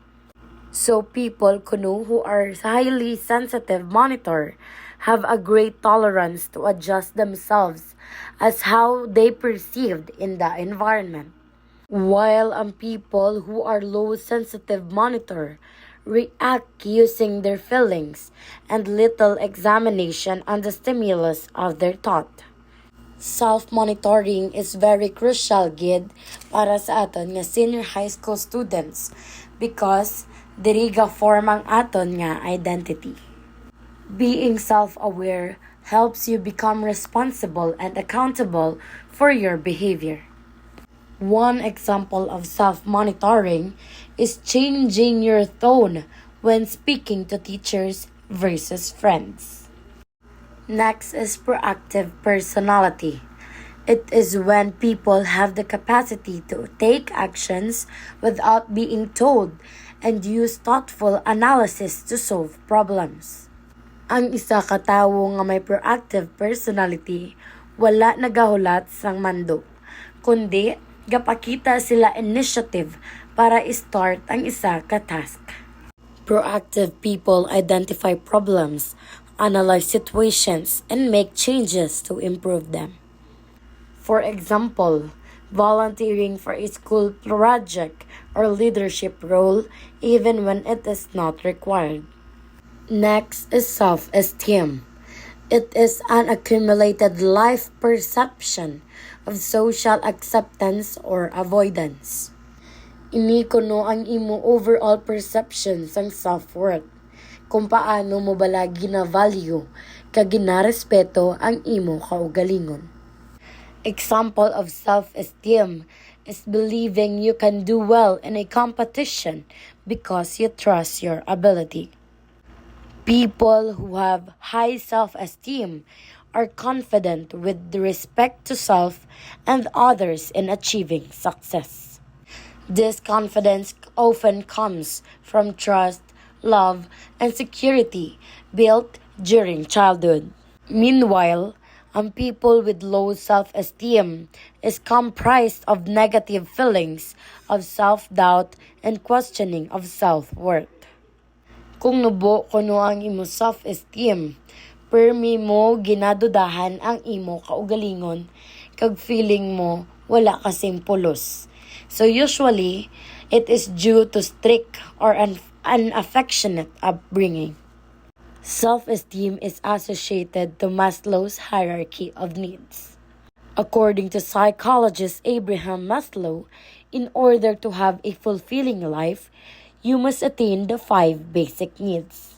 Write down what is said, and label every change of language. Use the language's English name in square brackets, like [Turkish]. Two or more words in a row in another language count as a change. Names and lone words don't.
[English] So people who are highly sensitive monitor have a great tolerance to adjust themselves as how they perceived in the environment. While people who are low sensitive monitor react using their feelings and little examination on the stimulus of their thought. Self-monitoring is very crucial [Hiligaynon] gid para sa aton nga [English] senior high school students because diri form [Hiligaynon] ang aton nga [English] identity. Being self-aware helps you become responsible and accountable for your behavior. One example of self-monitoring is changing your tone when speaking to teachers versus friends. Next is proactive personality. It is when people have the capacity to take actions without being told and use thoughtful analysis to solve problems. [Hiligaynon] Ang isa ka tawo nga may [English] proactive personality, [Hiligaynon] wala nagahulat sang mando, kundi gapakita sila initiative para i-start ang isa ka task. [English] Proactive people identify problems, analyze situations, and make changes to improve them. For example, volunteering for a school project or leadership role even when it is not required. Next is self-esteem. It is an accumulated life perception of social acceptance or avoidance. [Hiligaynon] Ini kuno ang imo [English] overall perception [Hiligaynon] sang self-worth. Kung paano mo bala gina-value kag ginarespeto ang imo kaugalingon. [English] Example of self-esteem is believing you can do well in a competition because you trust your ability. People who have high self-esteem are confident with respect to self and others in achieving success. This confidence often comes from trust, love, and security built during childhood. Meanwhile, people with low self-esteem is comprised of negative feelings of self-doubt and questioning of self-worth. [Hiligaynon] Kung nubo kuno ang imo self-esteem, permi mo ginadudahan ang imo kaugalingon, kag feeling mo wala kasing pulos. [English] So usually, it is due to strict or unaffectionate upbringing. Self-esteem is associated to Maslow's hierarchy of needs. According to psychologist Abraham Maslow, in order to have a fulfilling life, you must attain the 5 basic needs.